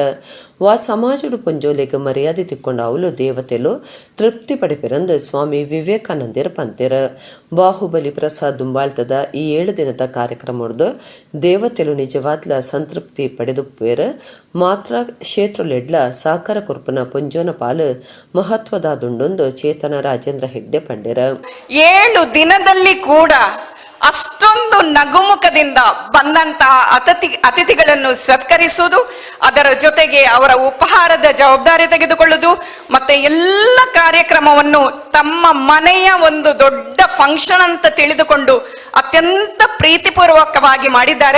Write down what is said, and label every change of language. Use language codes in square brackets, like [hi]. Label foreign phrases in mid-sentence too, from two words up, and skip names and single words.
[tcy] ವಾ ಸಮಾಜಡು ಪೊಂಜೋಲೆಗೆ ಮರ್ಯಾದೆ ತಿಕ್ಕೊಂಡ ಅವಲು ದೇವತೆಲು ತೃಪ್ತಿ ಪಡೆಪಿರಂದು ಸ್ವಾಮಿ ವಿವೇಕಾನಂದರ ಪಂತೆರ. ಬಾಹುಬಲಿ ಪ್ರಸಾದ್ ದುಂಬಾಳ್ತದ ಈ 7 ದಿನದ ಕಾರ್ಯಕ್ರಮದ್ದು ದೇವತೆಲು ನಿಜವಾದ್ಲ ಸಂತೃಪ್ತಿ ಪಡೆದುಪ್ಪೇರ ಮಾತ್ರ ಕ್ಷೇತ್ರಲೆಡ್ಲ ಸಹಕಾರ ಕೊರ್ಪನ ಪೊಂಜೋನ ಪಾಲು ಮಹತ್ವದಾದುಂಡೊಂದು ಚೇತನ ರಾಜೇಂದ್ರ ಹೆಗ್ಡೆ ಪಂಡೆರ. [kn] 7 ದಿನದಲ್ಲಿ ಕೂಡ ಅಷ್ಟೊಂದು ನಗುಮುಖದಿಂದ ಬಂದಂತಹ ಅತಿಥಿಗಳನ್ನು ಸತ್ಕರಿಸುವುದು, ಅದರ ಜೊತೆಗೆ ಅವರ ಉಪಹಾರದ ಜವಾಬ್ದಾರಿ ತೆಗೆದುಕೊಳ್ಳುವುದು, ಮತ್ತೆ ಎಲ್ಲ ಕಾರ್ಯಕ್ರಮವನ್ನು ತಮ್ಮ ಮನೆಯ ಒಂದು ದೊಡ್ಡ ಫಂಕ್ಷನ್ ಅಂತ ತಿಳಿದುಕೊಂಡು ಅತ್ಯಂತ ಪ್ರೀತಿಪೂರ್ವಕವಾಗಿ ಮಾಡಿದ್ದಾರೆ.